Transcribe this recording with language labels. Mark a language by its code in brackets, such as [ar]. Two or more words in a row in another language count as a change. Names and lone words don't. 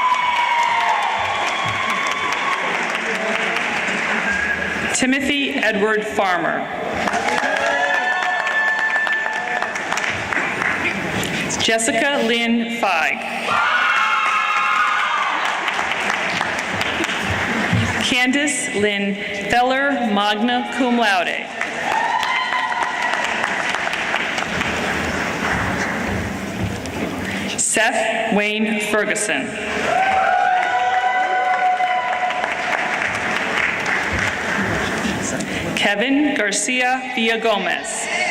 [en] Timothy Edward Farmer. Jessica Lynn Feig. Candace Lynn Feller, [la] magna cum laude. [en] Seth Wayne Ferguson. Kevin Garcia Villagomez.